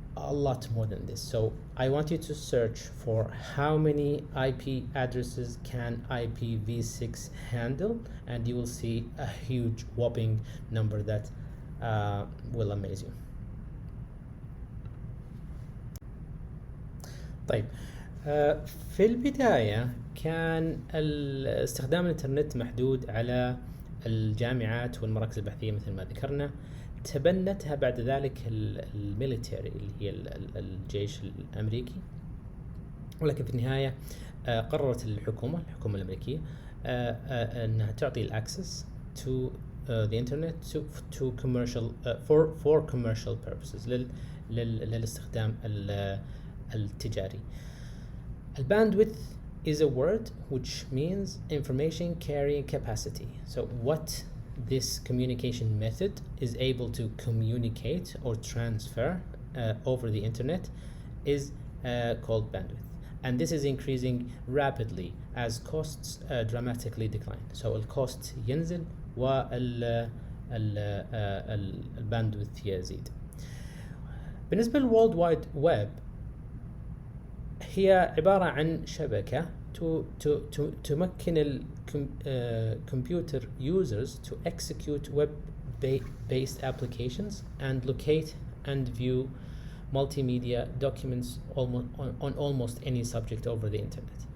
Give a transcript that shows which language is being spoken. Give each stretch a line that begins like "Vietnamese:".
English: a lot more than this. So I want you to search for how many IP addresses can IPv6 handle, and you will see a huge whopping number that will amaze you.
Arabic: طيب، في البداية كان استخدام الإنترنت محدود على الجامعات والمراكز البحثية مثل ما ذكرنا. تبنتها بعد ذلك الميليتري اللي هي الجيش الأمريكي، ولكن في النهاية قررت الحكومة الأمريكية أنها تعطي الأكسس
English: to the internet to commercial for commercial purposes
Arabic: للاستخدام التجاري.
English: Bandwidth is a word which means information carrying capacity. So what this communication method is able to communicate or transfer over the internet is called bandwidth, and this is increasing rapidly as costs dramatically decline.
Arabic: So الcost ينزل والباندويث يزيد. بالنسبة للورلد وايد ويب، هي عبارة عن شبكة تمكن
English: computer users to execute web-based applications and locate and view multimedia documents on almost any subject over the internet.